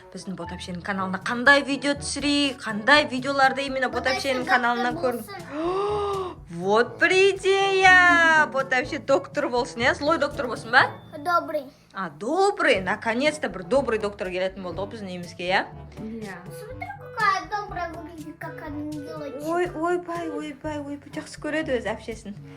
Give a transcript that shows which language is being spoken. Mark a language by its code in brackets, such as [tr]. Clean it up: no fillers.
[kk] Біздің Ботапшенің каналына қандай видео түсірейік, қандай видеоларды именно Ботапшенің каналына көрің. Вот бір идея! Ботапше доктор болсын, злой доктор болсын ба? [ru] Добрый. Добрый, наконец-то [kk] бір [ru] добрый [kk] доктор келетін болды ғой біздің үйімізге, [ru] Смотри, Самая добрая выглядит, как ангелочек. [kk] ойбай жақсы көреді өз әпшесін.